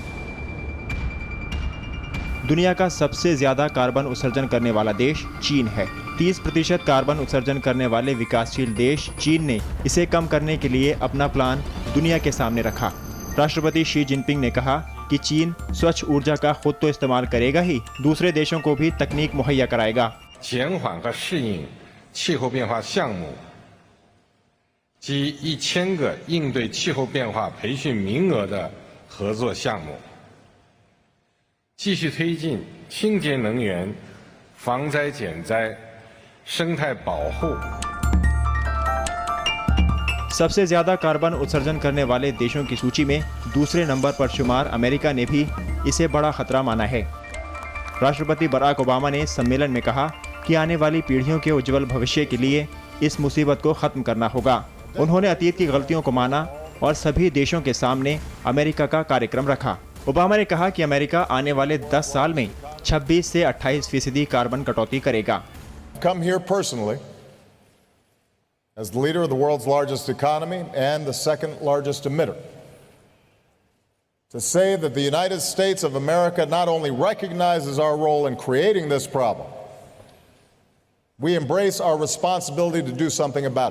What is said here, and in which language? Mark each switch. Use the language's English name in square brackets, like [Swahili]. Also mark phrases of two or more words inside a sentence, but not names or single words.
[Hindi] दुनिया का सबसे ज्यादा कार्बन उत्सर्जन करने वाला देश चीन है। 30% कार्बन उत्सर्जन करने वाले विकासशील देश चीन ने इसे कम करने के लिए अपना प्लान दुनिया के सामने रखा। राष्ट्रपति शी जिनपिंग ने कहा कि चीन स्वच्छ ऊर्जा का खुद तो इस्तेमाल करेगा ही, दूसरे देशों को भी तकनीक मुहैया कराएगा। [Chinese] 减缓和适应气候变化项目及1000个应对气候变化培训名额的合作项目，继续推进清洁能源、防灾减灾、生态保护。 [Hindi] सबसे ज्यादा कार्बन उत्सर्जन करने वाले देशों की सूची में दूसरे नंबर पर शुमार अमेरिका ने भी इसे बड़ा खतरा माना है। राष्ट्रपति बराक ओबामा ने सम्मेलन में कहा कि आने वाली पीढ़ियों के उज्जवल भविष्य के लिए इस मुसीबत को खत्म करना होगा। उन्होंने अतीत की गलतियों को माना और सभी देशों के सामने अमेरिका का कार्यक्रम रखा। ओबामा ने कहा कि अमेरिका आने वाले 10 साल में 26 से 28% कार्बन कटौती करेगा। [English] Come here personally as the leader of the world's largest economy and the second largest emitter, to say that the United States of America not only recognizes our role in creating this problem, we embrace our responsibility to do something about it.